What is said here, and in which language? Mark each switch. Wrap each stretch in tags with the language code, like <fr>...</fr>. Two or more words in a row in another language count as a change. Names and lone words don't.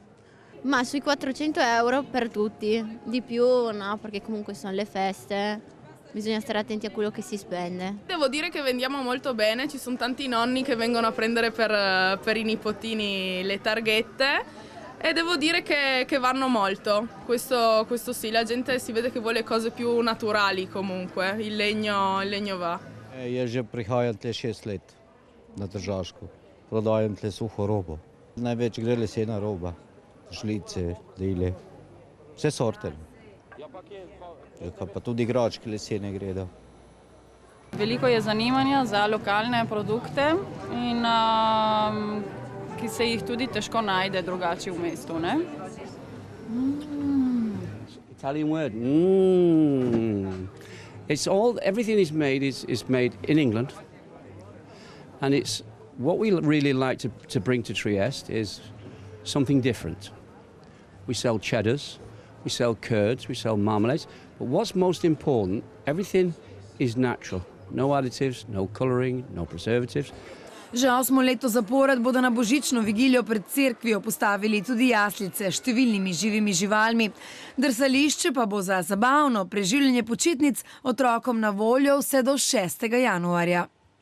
<it>Ma sui 400 euro per tutti, di più no, perché comunque sono le feste, bisogna stare attenti a quello che si spende. Devo dire che vendiamo molto bene, ci sono tanti nonni che vengono a prendere per i nipotini le targhette e devo dire che vanno molto, questo sì, la gente si vede che vuole cose più naturali comunque, il legno va.</it> <sl>Jaz že prihajam tle 6 let na Tržaško, prodajam tle suho robo, največ gre lesena roba. Žlice, dele, vse sorte. Pa tudi igračke lesene gredo. Veliko je zanimanja za lokalne produkte, in ki se jih tudi težko najde drugače v mestu. Ne?</sl> <en>Italian word. Everything is made in England, and it's what we really like to bring to Trieste is something different. We sell cheddars, we sell curds, we sell marmalades, but what's most important, everything is natural. No additives, no colouring, no preservatives.</en> <sl>Že 8. leto zapored bodo na božično vigilijo pred cerkvijo postavili tudi jaslice s številnimi živimi živalmi. Drsališče pa bo za zabavno preživljanje počitnic otrokom na voljo vse do 6. januarja.</sl>